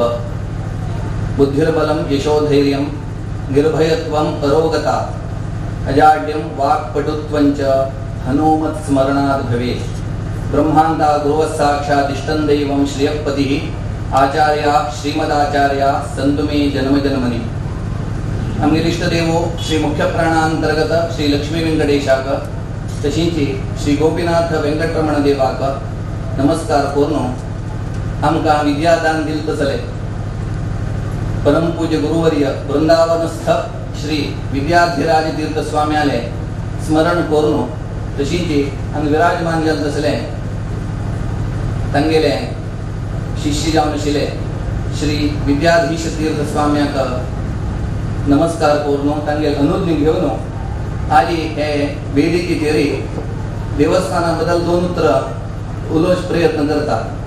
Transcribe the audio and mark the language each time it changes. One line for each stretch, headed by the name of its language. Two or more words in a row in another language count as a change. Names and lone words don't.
Sanskrit: बुद्धिर्बलं यशोधैर्यं निर्भयत्वम् अरोगता अजाड्यं वाक्पटुत्वञ्च हनुमत्स्मरणाद् भवेत्. ब्रह्माण्डा गुरुवः साक्षादिष्टं दैवं श्रियःपतिः आचार्या श्रीमदाचार्या सन्तु मे जन्मजन्मनि.
Konkani: आमगे इष्टदेवो श्री मुख्य प्राणांतर्गत श्री लक्ष्मी वेंकटेशाक तशीच श्री गोपीनाथ वेंकटरमण देवाक नमस्कार करून आमकां विद्यादान दिल तसले परमपूज्य गुरुवर्य वृंदावनस्थ श्री विद्याधिराज तीर्थ स्वाम्याले स्मरण करून तशीच आमी विराजमान जाल तसले तांगेले शिष्य जावन आशिल्ले श्री विद्याधीश तीर्थ स्वाम्याक नमस्कार करून तांगे अनुज्ञ घेवन आज हे वेदिकेचेर देवस्थाना बद्दल 2 उतर उलोवच प्रयत्न करता.